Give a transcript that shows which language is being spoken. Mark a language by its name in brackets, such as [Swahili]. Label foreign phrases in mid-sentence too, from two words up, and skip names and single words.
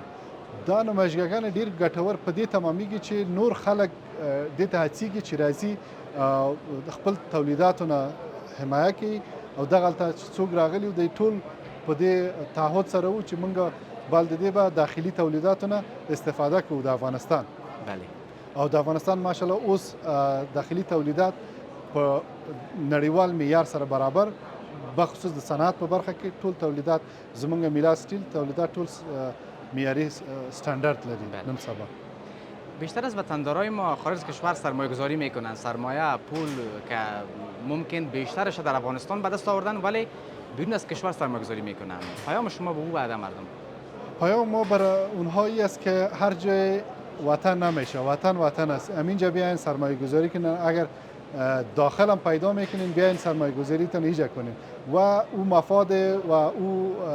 [Pashto] دا نمایشګاهونه ډېر ګټور په دې تمامېږي چې نور خلک دې ته هڅېږي چې راځي خپل تولیداتو نه حمایه کوي او دغلته چې څوک راغلي و دوی ټول په دې تعهد سره وو چې موږ بل د دې به داخلي تولیداتو نه استفاده کوو د افغانستان بله او د افغانستان ماشاءالله اوس داخلي تولیدات په نړیوال معیار سره برابر بخصوص د صنعت په برخه کې ټول تولیدات زموږ میلاد سټیل تولیدات ټول معیاري استاندارد لري نن سبا [Persian] بیشتر از وطندارای ما خارج از کشور سرمایه گذاری میکنن سرمایه پول که ممکن بیشترش در افغانستان به دست آوردن ولی بیرون از کشور سرمایه گذاری میکنن پیام شما به او بعد مردم پیام ما برای اونهایی است که هر جای وطن نمیشه وطن است همینجا بیاین سرمایه گذاری کنن اگر داخل هم پیدا میکنین بیاین سرمایه گذاری تان ایجا کنین و او مفاد و او